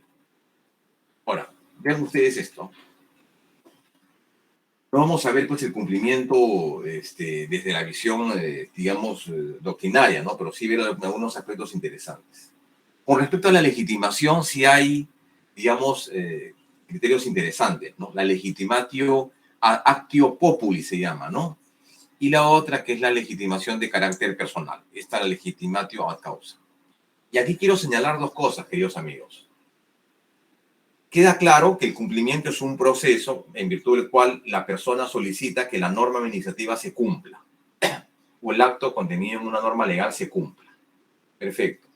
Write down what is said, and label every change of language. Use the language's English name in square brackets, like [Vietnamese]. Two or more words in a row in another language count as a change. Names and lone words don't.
[Spanish] Ahora, vean ustedes esto. No vamos a ver pues el cumplimiento desde la visión, digamos, doctrinaria, ¿no? Pero sí ver algunos aspectos interesantes. Con respecto a la legitimación, sí hay, digamos, criterios interesantes, ¿no? La [Latin] legitimatio actio populi [Spanish] se llama, ¿no? Y la otra que es la legitimación de carácter personal. Esta es la [Latin] legitimatio ad causa. [Spanish] Y aquí quiero señalar dos cosas, queridos amigos. Queda claro que el cumplimiento es un proceso en virtud del cual la persona solicita que la norma administrativa se cumpla o el acto contenido en una norma legal se cumpla. Perfecto.